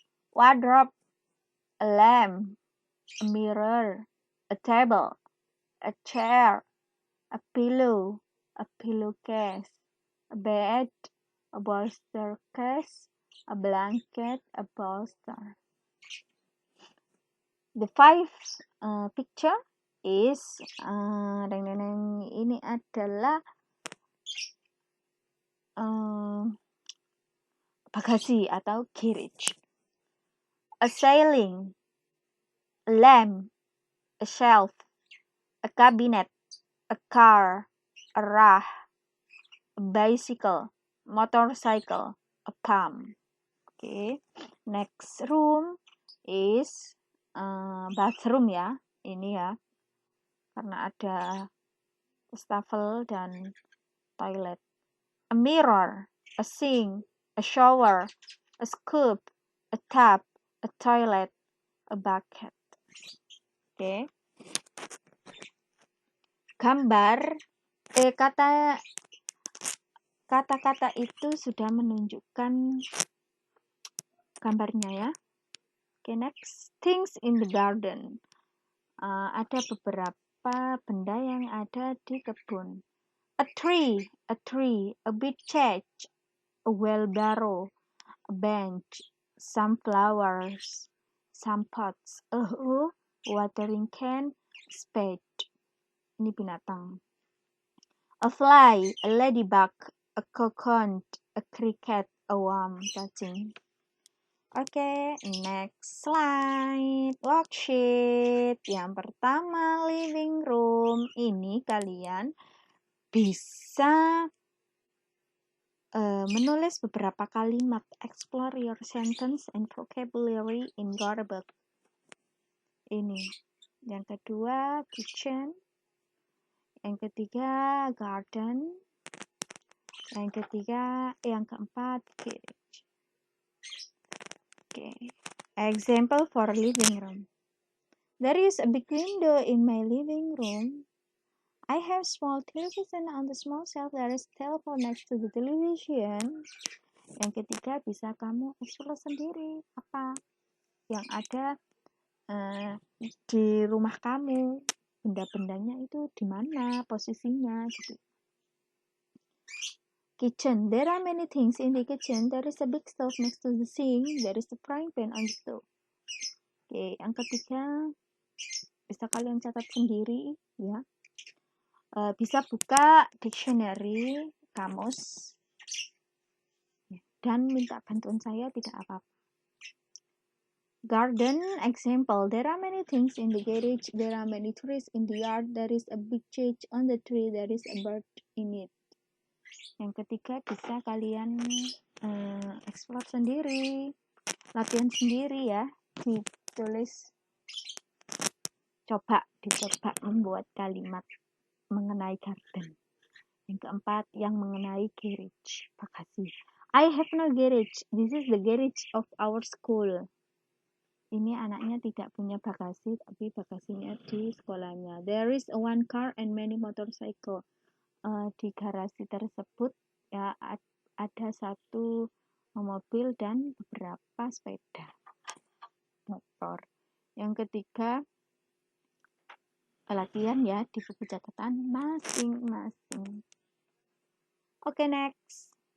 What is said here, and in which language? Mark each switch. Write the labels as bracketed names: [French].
[English] Wardrobe, a lamp, a mirror, a table, a chair, a pillow, a pillowcase, a bed, a bolster case, a blanket, a bolster. The 5 picture is [Indonesian] ini adalah bagasi atau garage. [English] A ceiling, a lamp, a shelf, a cabinet, a car, a rack, a bicycle, motorcycle, a pump. Okay. Next room is bathroom ya. [Indonesian] Ini ya. Karena ada wastafel dan toilet. [English] A mirror, a sink, a shower, a scoop, a tub, a toilet, a bucket. Oke. [Indonesian] Gambar kata-kata itu sudah menunjukkan gambarnya ya. Oke, next. [English] Things in the garden. [Indonesian] Ada beberapa benda yang ada di kebun. [English] A tree, a big cage, a wheelbarrow, a bench, some flowers, some pots, a hoe, watering can, spade. [Indonesian] Ini binatang. [English] A fly, a ladybug, a coconut, a cricket, a worm, cacing. Oke, next slide. Worksheet. [Indonesian] Yang pertama, [English] living room. [Indonesian] Ini kalian bisa menulis beberapa kalimat. [English] Explore your sentence and vocabulary in your book. [Indonesian] Ini. Yang kedua, kitchen. Yang ketiga, garden. Yang keempat, garage. Okay. [English] Example for living room. There is a big window in my living room. I have small television on the small shelf. There is telephone next to the television. [Indonesian] Yang ketiga, bisa kamu explore sendiri apa yang ada di rumah kamu, benda-bendanya itu di mana posisinya gitu. [English] Kitchen. There are many things in the kitchen. There is a big stove next to the sink. There is a frying pan on the stove. [Indonesian] Oke, yang ketiga bisa kalian catat sendiri ya. Bisa buka dictionary, kamus, dan minta bantuan saya, tidak apa-apa. [English] Garden example. There are many things in the garage. There are many trees in the yard. There is a big tree on the tree. There is a bird in it. [Indonesian] Yang ketiga bisa kalian explore sendiri, latihan sendiri ya, ditulis, dicoba membuat kalimat mengenai garden. Yang keempat, yang mengenai garage, bagasi. [English] I have no garage. This is the garage of our school. [Indonesian] Ini anaknya tidak punya bagasi, tapi bagasinya di sekolahnya. [English] There is one car and many motorcycle. [Indonesian] Di garasi tersebut ya ada satu mobil dan beberapa sepeda motor. Yang ketiga, latihan ya di buku catatan masing-masing. Oke, next.